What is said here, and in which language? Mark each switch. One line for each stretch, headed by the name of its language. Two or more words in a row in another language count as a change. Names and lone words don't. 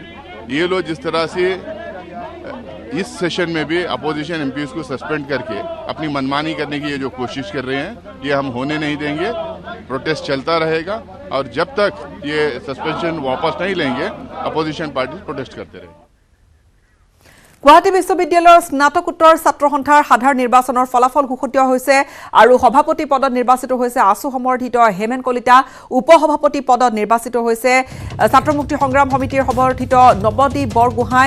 Hindi: ये लोग जिस तरह से इस सेशन में भी
English: opposition MPs
Hindi: को सस्पेंड करके अपनी मनमानी करने की ये जो कोशिश कर रहे हैं, ये हम होने नहीं देंगे। प्रोटेस्ट चलता रहेगा और जब तक ये सस्पेंशन वापस नहीं लेंगे,
English: opposition party protest
Hindi: करते रहेंगे।
Assamese: গুৱাহাটী বিশ্ববিদ্যালয়ৰ স্নাতকোত্তৰ ছাত্ৰ সন্থাৰ সাধাৰণ নিৰ্বাচনৰ ফলাফল ঘোষিত হৈছে আৰু সভাপতি পদত নিৰ্বাচিত হৈছে আছু সমৰ্থিত হেমেন কলিতা। উপসভাপতি পদত নিৰ্বাচিত হৈছে ছাত্ৰ মুক্তি সংগ্ৰাম সমিতিৰ সমৰ্থিত নৱদ্বীপ বৰগোহাঁই।